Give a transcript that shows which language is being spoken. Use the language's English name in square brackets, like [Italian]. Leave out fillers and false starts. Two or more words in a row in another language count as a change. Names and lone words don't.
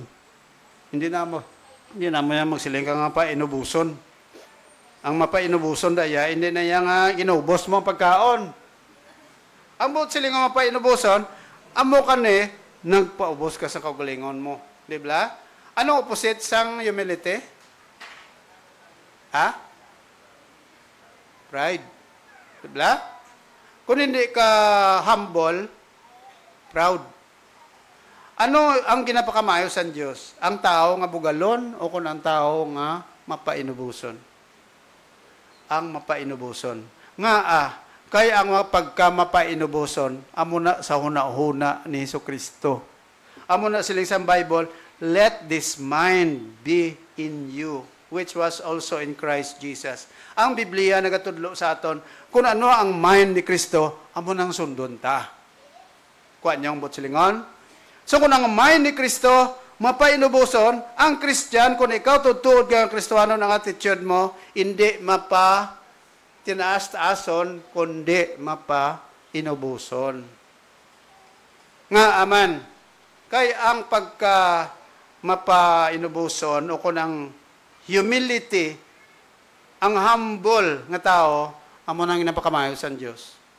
[Hiligaynon] Hindi na mo yan magsiling ka nga pa inubuson. Ang mapainubuson daya, hindi na yan nga inubos mo ang pagkaon. Ang buot siling nga mapainubuson, amo ka ni, nagpaubos ka sa kaugalingon mo. Di ba? Anong opposite sang humility? Ha? Pride. Di ba? Kung hindi ka humble, proud. Ano ang ginapakamayo sa Diyos? Ang tao nga bugalon o kung ang tao nga mapainubuson? Ang mapainubuson. Nga kaya ang pagka mapainubuson, amo na sa huna-huna ni Jesucristo. Amo na siling sa Bible, [English] let this mind be in you, which was also in Christ Jesus. [Hiligaynon] Ang Biblia nagatudlo sa aton, kung ano ang mind ni Kristo, amo nang sundon ta. Kuha niyang butsilingon. So kung ang mind ni Kristo, mapainubuson, ang Christian, kung ikaw tutuod ka ang Kristohano ng attitude mo, hindi tinaas-taason, kundi mapainubuson. Nga aman, kay ang pagka mapainubuson o kung ang humility, ang humble nga tao, amo nang napakamayo sa Diyos.